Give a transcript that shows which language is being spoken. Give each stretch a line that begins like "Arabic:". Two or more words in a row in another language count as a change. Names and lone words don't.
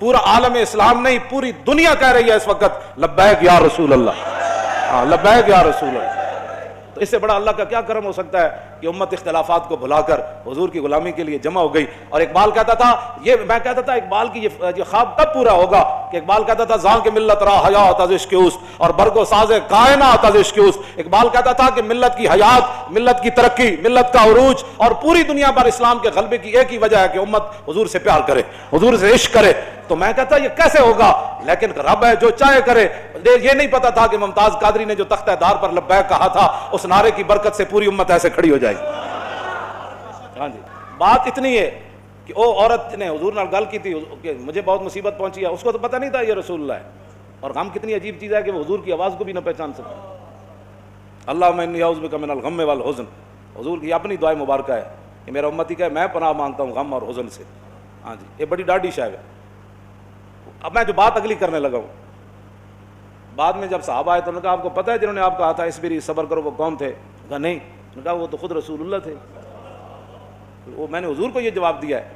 Urdu: پورا عالم اسلام نہیں پوری دنیا کہہ رہی ہے اس وقت
Arabic: لبیک یا رسول اللہ،
Urdu: ہاں
Arabic: لبیک یا رسول اللہ۔
Urdu: تو اس سے بڑا اللہ کا کیا کرم ہو سکتا ہے کہ امت اختلافات کو بھلا کر حضور کی غلامی کے لیے جمع ہو گئی۔ اور اقبال کہتا تھا، یہ میں کہتا تھا اقبال کی یہ خواب کب پورا ہوگا کہ اقبال کہتا تھا
Persian: زاں کے ملت را حیات از عشق اوست
Urdu: اور
Persian: برگ و ساز کائنات از عشق اوست۔
Urdu: اقبال کہتا تھا کہ ملت کی حیات، ملت کی ترقی، ملت کا عروج اور پوری دنیا پر اسلام کے غلبے کی ایک ہی وجہ ہے کہ امت حضور سے پیار کرے، حضور سے عشق کرے۔ تو میں کہتا یہ کیسے ہوگا؟ لیکن رب ہے جو چاہے کرے۔ یہ نہیں پتا تھا کہ ممتاز قادری نے جو تختہ دار پر لبیک کہا تھا اس نعرے کی برکت سے پوری امت ایسے کھڑی ہو جائے گی۔ ہاں جی بات اتنی ہے کہ وہ عورت نے حضور
Punjabi: نال گل
Urdu: کی تھی کہ مجھے بہت مصیبت پہنچی ہے، اس کو تو پتہ نہیں تھا یہ رسول اللہ ہے۔ اور غم کتنی عجیب چیز ہے کہ وہ حضور کی آواز کو بھی نہ پہچان سکتا۔
Arabic: اللہم انی اعوذ بک من الغم والحزن،
Urdu: حضور کی اپنی دعائے مبارکہ ہے کہ میرا امتی کہ میں پناہ مانگتا ہوں غم اور حزن سے۔ ہاں جی یہ بڑی ڈاڈی شے ہے۔ اب میں جو بات اگلی کرنے لگا ہوں، بعد میں جب صحابہ آئے تو انہوں نے کہا آپ کو پتہ ہے جنہوں نے آپ کہا تھا اس بری صبر کرو وہ کون تھے؟ کہا نہیں۔ انہوں نے کہا وہ تو خود رسول اللہ تھے۔ وہ میں نے حضور کو یہ جواب دیا ہے۔